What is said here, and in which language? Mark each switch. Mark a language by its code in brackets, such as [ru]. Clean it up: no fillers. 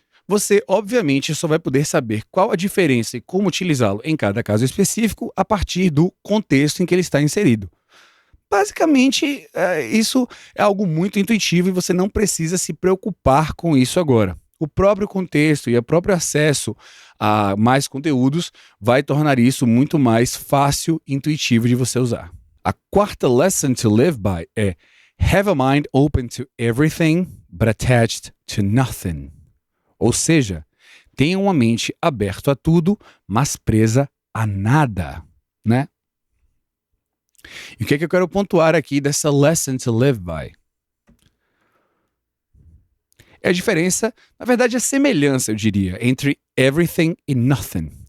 [pt] Você, obviamente, só vai poder saber qual a diferença e como utilizá-lo em cada caso específico a partir do contexto em que ele está inserido. Basicamente, isso é algo muito intuitivo e você não precisa se preocupar com isso agora. O próprio contexto e o próprio acesso a mais conteúdos vai tornar isso muito mais fácil e intuitivo de você usar. A quarta [en] lesson to live by é have a mind open to everything but attached to nothing. [pt] Ou seja, tenha uma mente aberta a tudo, mas presa a nada, né? E o que é que eu quero pontuar aqui dessa lesson to live by? É a diferença, na verdade a semelhança, eu diria, entre everything e nothing.